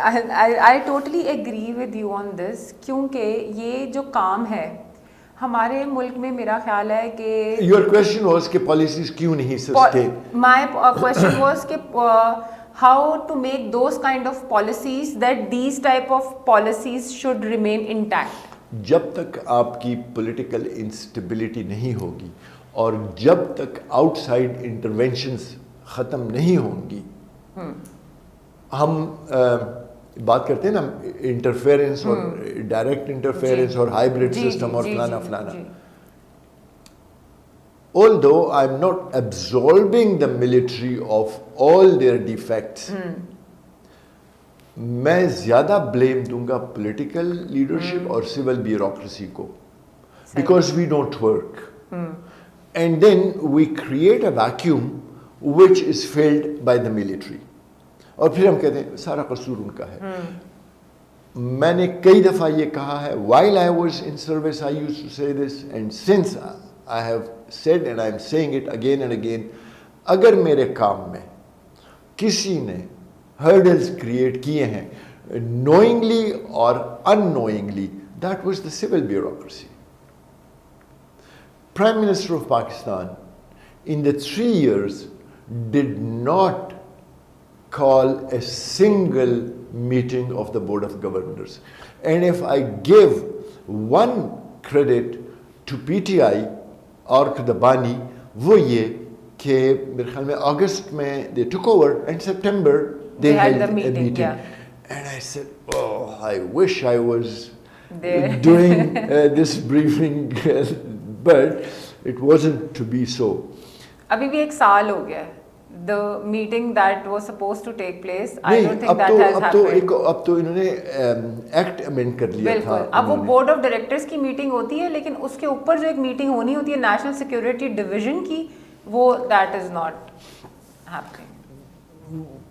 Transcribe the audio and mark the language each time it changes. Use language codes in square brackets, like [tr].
[en] I totally agree with you on this [ur] کیونکہ یہ جو کام ہے ہمارے ملک میں میرا خیال ہے کہ [en] Your question was کہ policies [ur] کیوں نہیں [en] sustain. My question was کہ how to make those kind of policies that these type of policies should remain intact. [ur] جب تک آپ کی پولیٹیکل انسٹیبلٹی نہیں ہوگی اور جب تک آؤٹ سائڈ انٹرونشنز ختم نہیں ہوں گی, ہم بات کرتے ہیں نا انٹرفیئرنس اور ڈائریکٹ انٹرفیئرنس اور ہائیبرڈ سسٹم اور فلانا فلانا. [en] Although I'm not absolving the military of all their defects, [ur] میں زیادہ بلیم دوں گا پولیٹیکل لیڈرشپ اور سول بیوروکریسی کو, [en] because we don't work. And then we create a vacuum which is filled by the military. [ur] اور پھر ہم کہتے ہیں سارا قصور ان کا ہے. میں نے کئی دفعہ یہ کہا ہے, [en] while I was in service I used to say this, and since I have said and I am saying it again and again, [ur] اگر میرے کام میں کسی نے [en] hurdles create [ur] کیے ہیں [en] knowingly or unknowingly, that was the civil bureaucracy. Prime Minister of Pakistan in the 3 years did not call a single meeting of the Board of Governors. And if I give one credit to PTI or to the Bani, [ur] وہ یہ کہ میرے خیال میں اگست میں [en] they took over and September they held a meeting. Yeah. And I said, oh, I wish I was doing this briefing, but it wasn't to be so. [ur] ابھی بھی 1 سال ہو گیا ہے. [en] The meeting that was supposed to take place, I don't think that has happened. [ur] اب تو انہوں نے act amend کر لیا تھا. اب وہ بورڈ آف ڈائریکٹرز کی میٹنگ ہوتی ہے, لیکن اس کے اوپر جو ایک میٹنگ ہونی ہوتی ہے نیشنل سیکورٹی ڈویژن کی, وہ [en] That is not happening.